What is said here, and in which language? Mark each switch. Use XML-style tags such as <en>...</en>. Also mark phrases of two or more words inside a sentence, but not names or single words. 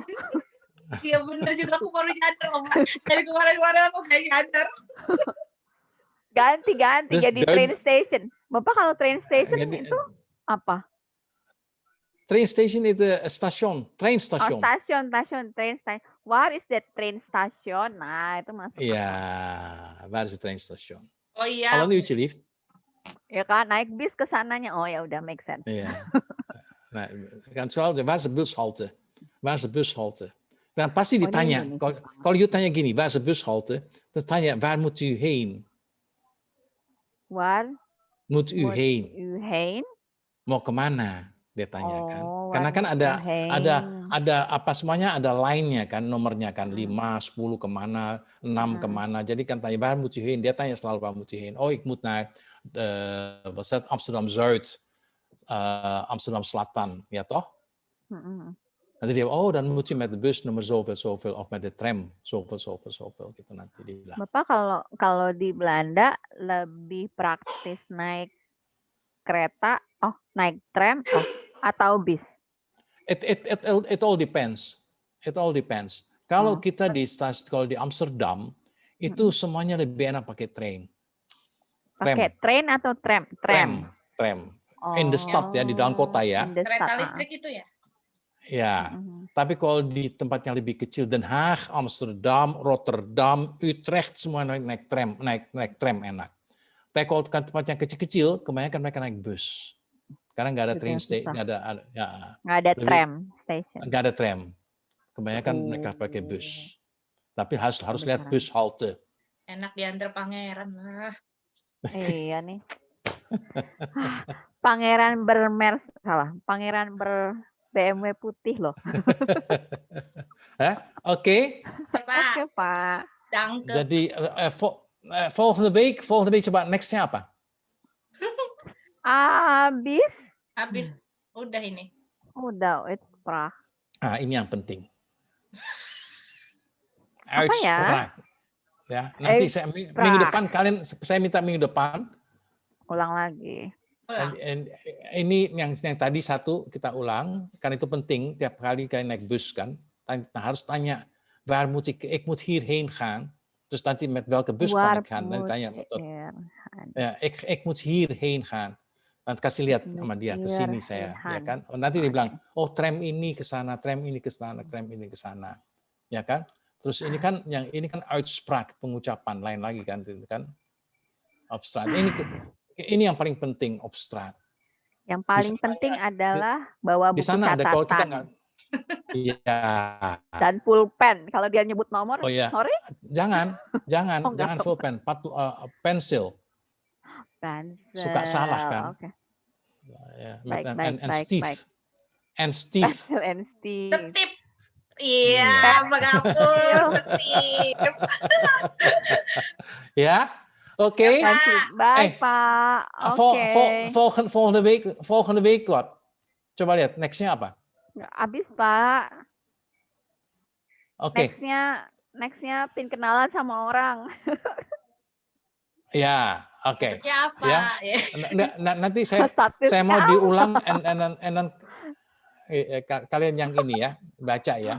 <id>Iya bener juga, aku baru nyadar loh, Mbak. Dari kemarin-kemarin aku kayak nyadar. Ganti jadi</id> <en>train station.</en> <id>Bapak kalau</id> <en>train station</en> <id>itu apa?</id> <en>Train station</en> <id>itu stasiun,</id> <en>train station.</en> <id>Oh, stasiun,</id> <en>train station. Where is that train station?</en> <id>Nah, itu masuk. Iya,</id> <nl>waar is de</nl> <en>train station?</en> <id>Oh iya.</id> <nl>Al een uurtje, lief.</nl> <id>Ya kan, naik bis ke sananya. Oh ya udah,</id> <en>make sense.</en> <id>Iya. Nah, kan selalu,</id> <nl>waar is de bushalte? Waar is de bushalte?</nl> <id>Dan pasti ditanya, kalau you tanya gini,</id> <nl>waar is de bushalte?</nl> <id>Dan tanya,</id> <nl>waar moet u heen? Waar moet u heen?</nl> <id>Mau kemana? Dia tanya kan. Karena kan ada apa semuanya, ada line-nya kan, nomornya kan, 5, 10 kemana, 6 kemana. Jadi kan tanya, waar moet u heen? Dia tanya selalu,</id> <nl>waar moet u heen? Oh, ik moet naar Amsterdam-Zuid,</nl> <id>Amsterdam Selatan, ya toh? Nanti dia,</id> <nl>oh, dan moet u met de bus nomor zoveel, of met de tram, zoveel,</nl> <id>gitu nanti dia bilang. Bapak kalau di Belanda lebih praktis naik kereta, naik tram, atau bis?</id> <en>It all depends. It all depends.</en> <id>Kalau kita kalau di Amsterdam, itu semuanya lebih enak pakai train. Pakai train atau tram? Tram.</id> <en>In the</en> <id>stad ya, di dalam kota ya. Kereta listrik itu ya? Ya, tapi kalau di tempat yang lebih kecil, Den Haag, Amsterdam, Rotterdam, Utrecht, semua naik tram enak. Tapi kalau tempat yang kecil-kecil, kebanyakan mereka naik bus. Karena nggak ada</id> <en>train station,</en> <id>nggak ada</id> <en>tram station.</en> <id>Nggak ada tram. Kebanyakan mereka pakai bus. Tapi harus lihat</id> <nl>bus halte.</nl> <id>Enak diantar pangeran lah. Iya nih. Pangeran Pangeran BMW putih loh. Oke. Oke, Pak.</id> <de>Danke.</de> <id>Jadi</id> <nl>volgende week</nl> <id>coba next-nya apa? Habis. Udah ini. Udah, uitspraak. Ini yang penting.</id> <nl>Uitspraak.</nl> <id>Ya, nanti minggu depan saya minta minggu depan. Ulang lagi. Ini yang tadi satu kita ulang, kan itu penting tiap kali kayak naik bus kan, harus tanya,</id> <nl>waar moet ik moet hierheen gaan.</nl> <id>Terus nanti</id> <nl>met welke bus kan ik gaan?</nl> <id>Dan tanya, ya,</id> <nl>ik moet hierheen gaan.</nl> <id>Nanti kasih lihat sama dia, ke sini saya, ya kan? Nanti dia bilang, oh tram ini ke sana, tram ini ke sana, tram ini ke sana, ya kan? Terus ini kan uitspraak, pengucapan lain lagi kan, itu kan?</id> <nl>Uitspraak.</nl> <id>Ini yang paling penting, uitspraak. Yang paling penting adalah bawa di buku sana ada kalau kita nggak. catatan Iya. dan pulpen. Kalau dia nyebut nomor, Oh iya.</id> <en>sorry,</en> <id>Jangan Oh, nggak full pen, pensil. pensil. Suka salah kan? Oke. Ya, Baik,</id> <en>and</en> <id>baik. Steve. Pensil and Steve. Setip. Iya, Pak Kapus, setip.</id> <nl>Ja, oké.</nl> <id>Baik, Pak. Oke.</id> <nl>Volgende week wat?</nl> <id>Coba lihat, next-nya apa? Habis, Pak. Oke. Nextnya pin kenalan sama orang. Ya, oke. Siapa? Ya. Nanti saya mau diulang and kalian yang ini ya, baca ya.</id>